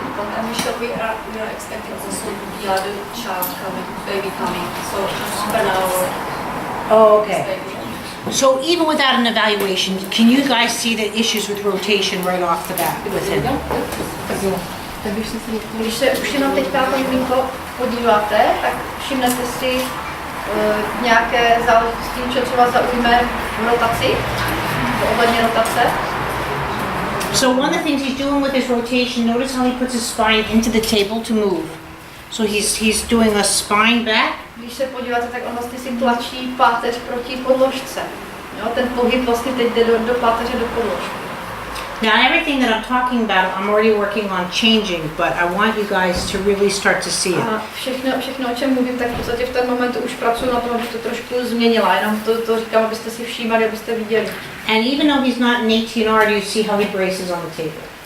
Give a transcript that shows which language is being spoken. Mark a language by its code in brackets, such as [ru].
[en] And Michelle, we are expecting also the other child coming, baby coming, so for now. Oh, okay. So even without an evaluation, can you guys see the issues with rotation right off the bat with him? [cs] Když se už jenom teďka to miminko podíváte, tak všimnete si nějaké záležitosti, co třeba zaujme v rotaci, ohledně rotace. [en] So one of the things he's doing with his rotation, notice how he puts his spine into the table to move. So he's doing a spine back. [cs] Když se podíváte, tak on vlastně si tlačí páteř proti podložce. Jo, ten pohyb vlastně teď jde do páteře, do podložky. [en] Now everything that I'm talking about, I'm already working on changing, but I want you guys to really start to see it. [cs] A všechno, o čem mluvím, tak v podstatě v ten moment už pracuji na tom, abych to trošku změnila. Jenom to říkám, abyste si všímali, abyste viděli. [en] And even though he's not an 18R, do you see how he braces on the table?